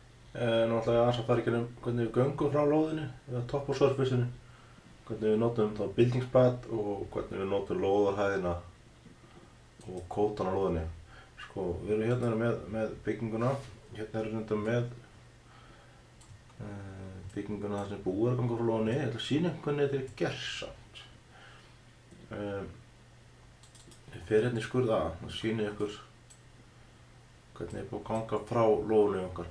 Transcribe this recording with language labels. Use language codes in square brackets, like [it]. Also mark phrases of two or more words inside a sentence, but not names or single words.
[is] Náttúrulega aðeins að fara í gegnum hvernig við göngum frá lóðinu eða [en] top of surface-inu, [is] hvernig við notum þá byltingspad og hvernig við notum lóðarhæðina og kótan á lóðinni. Sko, við erum hérna með bygginguna, hérna erum við með bygginguna þar sem búið er að ganga frá lóðinni. Ég ætla að sýna hvernig þetta er gert samt. Ég fer hérna í skurð A og sýni ykkur hvernig er búið að ganga frá lóðinni okkar.